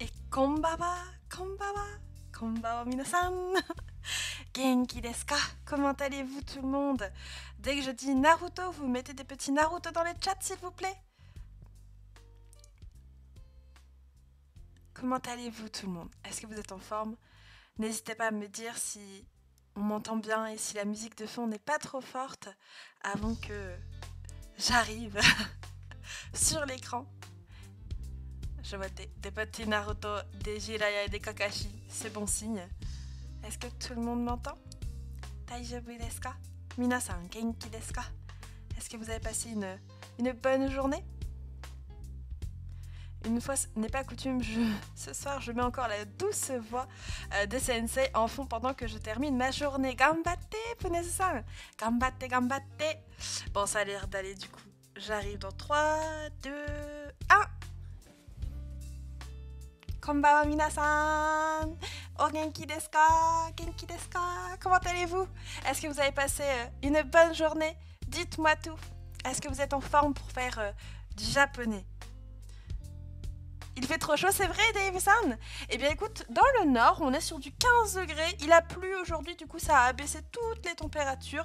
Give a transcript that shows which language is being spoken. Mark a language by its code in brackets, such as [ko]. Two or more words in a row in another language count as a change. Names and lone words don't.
[ja] こんばんは、こんばんは、こんばんは皆さん. 元気ですか? [fr] Comment allez-vous tout le monde? Dès que je dis Naruto, vous mettez des petits Naruto dans les chats s'il vous plaît. Comment allez-vous tout le monde? Est-ce que vous êtes en forme? N'hésitez pas à me dire si on m'entend bien et si la musique de fond n'est pas trop forte avant que j'arrive sur l'écran. Je vois des petits Naruto, des Jiraiya et des Kakashi, c'est bon signe. Est-ce que tout le monde m'entend? [ja] 大丈夫ですか? 皆さん元気ですか? [fr] Est-ce que vous avez passé une bonne journée? Une fois ce n'est pas coutume, ce soir je mets encore la douce voix de Sensei en fond pendant que je termine ma journée. [ja] 頑張って、Puneseさん！頑張って、頑張って! [fr] Bon, ça a l'air d'aller du coup. J'arrive dans 3, 2, 1! [ja] こんばんは皆さん! お元気ですか? 元気ですか? [fr] Comment allez-vous? Est-ce que vous avez passé une bonne journée? Dites-moi tout. Est-ce que vous êtes en forme pour faire du japonais? Il fait trop chaud, c'est vrai, Dave-san? Eh bien écoute, dans le nord, on est sur du 15 degrés. Il a plu aujourd'hui, du coup ça a abaissé toutes les températures.